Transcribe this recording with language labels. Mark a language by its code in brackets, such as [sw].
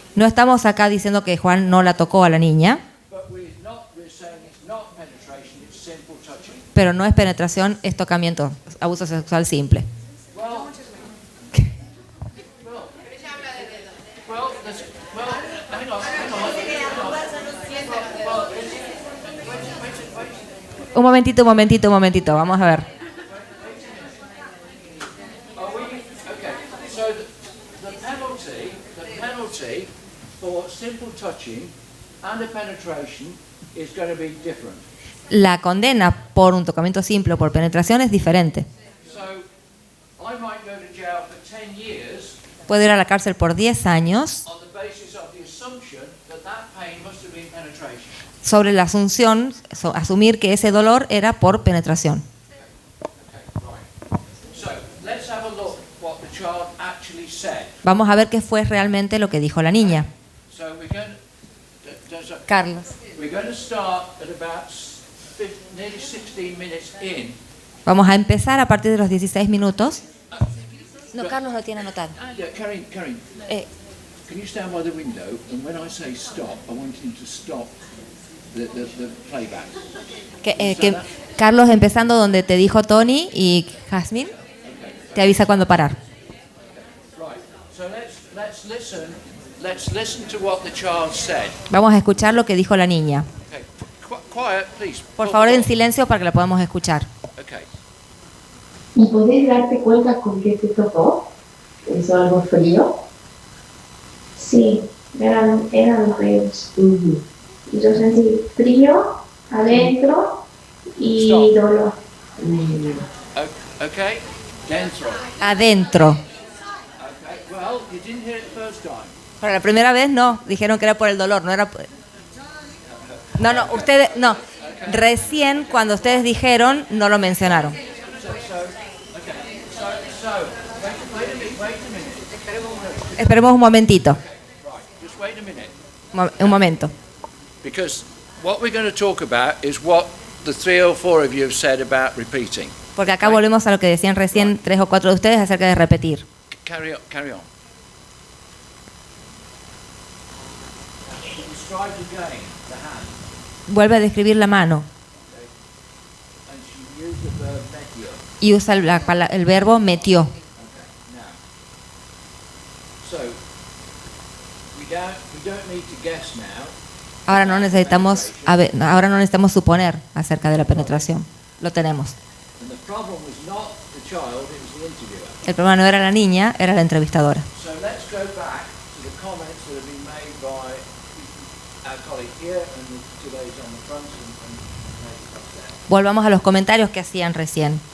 [es] No estamos acá diciendo que Juan no la tocó a la niña, [en] but we're saying it's not penetration, it's simple touching. [es] pero no es penetración, es tocamiento, abuso sexual simple. [en] Hang on. [es] Un momentito, vamos a ver. [en] Okay, so the penalty for simple touching and a penetration is going to be different. [es] La condena por un tocamiento simple o por penetración es diferente. [en] So I might go to jail for 10 years [es] Puedo ir a la cárcel por 10 años [en] on the basis of the assumption that pain must have been penetration. [es] sobre la asunción, asumir que ese dolor era por penetración. [en] So let's have a look what the child actually said. [es] Vamos a ver qué fue realmente lo que dijo la niña. [en] So we're going Carlos. We're going to start at about nearly 16 minutes in. [es] Vamos a empezar a partir de los 16 minutos. No, Carlos lo tiene anotado. [en] Yeah, Karin, can you stand by the window? And when I say stop, I want you to stop the playback. [es] Que Carlos, empezando donde te dijo Tony y Jasmine, te avisa cuando parar. [en] Right. So let's listen to what the child said. [es] Vamos a escuchar lo que dijo la niña. [en] Okay. Quiet, please. [es] Por favor, en silencio para que la podamos escuchar. [en] Okay. [es] ¿Y podés darte cuenta con qué te tocó? ¿Es algo frío? Sí, eran los dedos. Y yo sentí frío adentro y [en] Stop. [es] dolor. Okay, dentro. Adentro. [en] Okay, well, you didn't hear it the first time. [es] Pero la primera vez no, dijeron que era por el dolor, no era por... No, ustedes, no. Recién cuando ustedes dijeron, no lo mencionaron. [en] So, wait a minute. [es] Esperemos un momentito, [en] Right, just wait a minute. [es] un momento. [en] Because what we're going to talk about is what the 3 or 4 of you have said about repeating. [es] Porque acá volvemos a lo que decían recién 3 o 4 de ustedes acerca de repetir. [en] Carry on. Describe again the hand. [es] Vuelve a describir la mano [en] And she used the verb metio. [es] y usa el verbo metió. [en] Now, so we don't need to guess now. [es] Ahora no necesitamos suponer acerca de la penetración. Lo tenemos. [en] And the problem was not the child, it was the interviewer. [es] El problema no era la niña, era la entrevistadora. [en] So let's go back to the comments that have been made by our colleague here and the two ladies on the front and ladies up there. [es] Volvamos a los comentarios que hacían recién.